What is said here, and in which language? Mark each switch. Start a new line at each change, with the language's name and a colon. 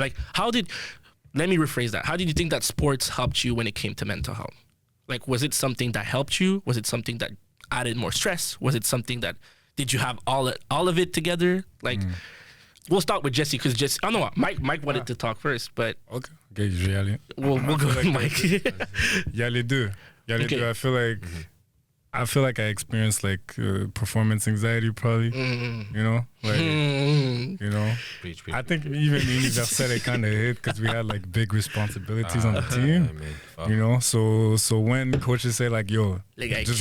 English: Like let me rephrase that. How did you think that sports helped you when it came to mental health? Like, was it something that helped you? Was it something that added more stress? Was it something that, did you have all of it together? Like, we'll start with Jesse, because Jesse, oh no, Mike wanted to talk first, but.
French: Okay, je vais y aller.
English: We'll go with Mike.
French: Il y a les deux.
English: I feel like I feel like I experienced like performance anxiety probably. You know, like you know. Preach, preach. I think even Universal it kind of hit because we had like big responsibilities on the team. Man, fuck. You know, so when coaches say like, "Yo, Like, I just